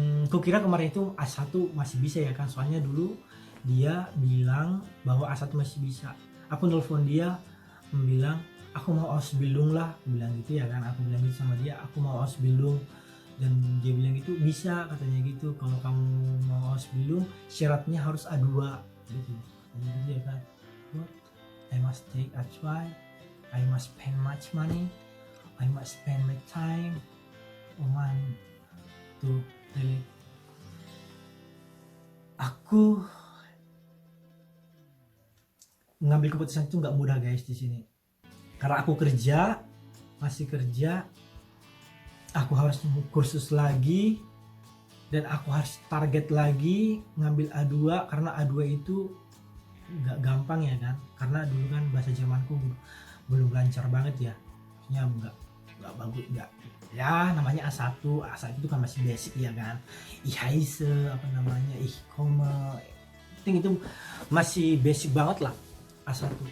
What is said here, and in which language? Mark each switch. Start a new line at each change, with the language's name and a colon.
Indonesian: Kukira kemarin itu A1 masih bisa ya kan, soalnya dulu dia bilang bahwa A1 masih bisa. Aku nelpon dia, bilang aku mau Ausbildung lah, aku bilang gitu ya kan. Aku bilang gitu sama dia, aku mau Ausbildung. Dan dia bilang gitu, bisa katanya gitu, kalau kamu mau Ausbildung syaratnya harus A2 gitu. Jadi ya kan, what?
English: I must take A2, I must spend much money, I must spend my time to really.
Indonesian: Aku mengambil keputusan itu nggak mudah guys di sini, karena aku masih kerja, aku harus kursus lagi, dan aku harus target lagi ngambil A2, karena A2 itu nggak gampang ya kan, karena dulu kan bahasa Jermanku belum lancar banget ya, maksudnya nggak bagus, nggak ya, namanya A1 itu kan masih basic ya kan,
German: ich heiße
Indonesian: apa namanya,
German: ich komme,
Indonesian: itu masih basic banget lah A1.